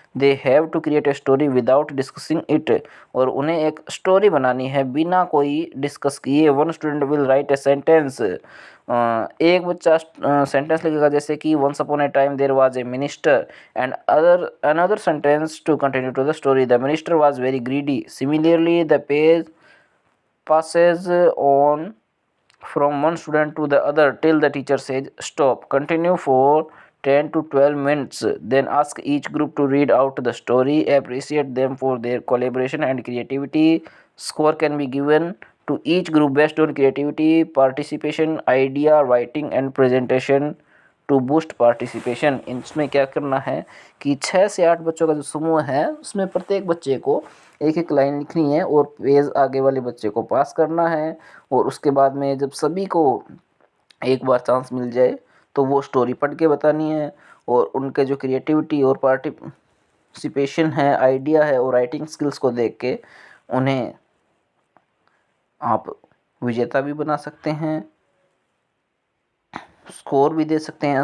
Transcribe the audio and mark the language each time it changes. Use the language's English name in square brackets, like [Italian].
[English] they have to create a story without discussing it, [Hindi] और उन्हें एक स्टोरी बनानी है बिना कोई डिस्कस किए। [English] 1 student will write a sentence, [Hindi] एक बच्चा सेंटेंस लिखेगा जैसे कि [English] Once upon a time there was a minister, and another sentence to continue to the story, the minister was very greedy. Similarly the page passes on from one student to the other till the teacher says stop. Continue for 10 to 12 minutes, then ask each group to read out the story. Appreciate them for their collaboration and creativity. Score can be given to each group based on creativity, participation, idea writing and presentation to boost participation. [Hindi] इसमें क्या करना है कि 6 से 8 बच्चों का जो समूह है उसमें प्रत्येक बच्चे को एक एक लाइन लिखनी है और पेज आगे वाले बच्चे को पास करना है। और उसके बाद में जब सभी को एक बार चांस मिल जाए तो वो स्टोरी पढ़ के बतानी है, और उनके जो क्रिएटिविटी और पार्टिसिपेशन है, आइडिया है और राइटिंग स्किल्स को देख के उन्हें आप विजेता भी बना सकते हैं, स्कोर भी दे सकते हैं।